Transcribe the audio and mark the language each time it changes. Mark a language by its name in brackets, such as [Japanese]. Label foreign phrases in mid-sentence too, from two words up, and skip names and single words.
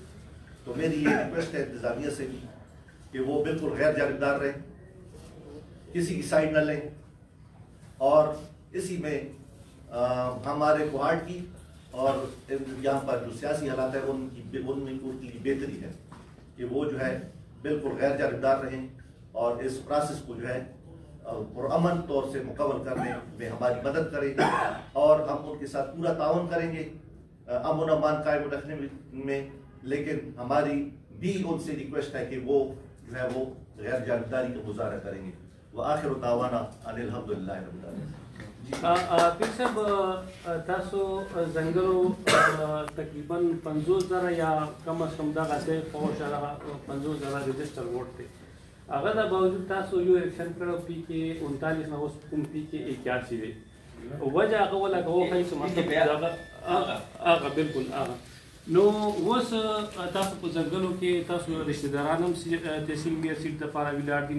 [Urdu] تو میری یہ ریکویسٹ ہے انتظامیہ سے بھی کہ وہ بالکل غیر جانبدار رہیں، کسی کی سائڈ نہ لیں، اور اسی میں ہمارے کوہاٹ کی اور یہاں پر جو سیاسی حالات ہیں ان کی بہتری ہے کہ وہ جو ہے بالکل غیر جانبدار رہیں، اور اس پروسیس کو جو ہے پرامن طور سے مکمل کرنے میں ہماری مدد کریں، اور ہم ان کے ساتھ پورا تعاون کریں گے امن و امان قائم رکھنے میں. لیکن ہماری بھی ان سے ریکویسٹ ہے کہ وہ جو ہے وہ غیر جانبداری کا مظاہرہ کریں گے. [Arabic] وآخر دعوانا ان الحمدللہ رب العالمین. [Pashto] پیر صاحب تاسو ځنګلو تقریبا 50,000 یا کم از کم دغسې په 50,000 رجسټر ووټ دی. هغه د باوجود تاسو یو الیکشن کړی پی کې 39 نه اوس کوم پی کې 81 دی. وجه هغه ولګوه ښایي چې مطلب هغه بالکل هغه نو اوس تاسو په ځنګلو کې تاسو رشته داران هم تحصیل میر سیټ دپاره ولاړ دي.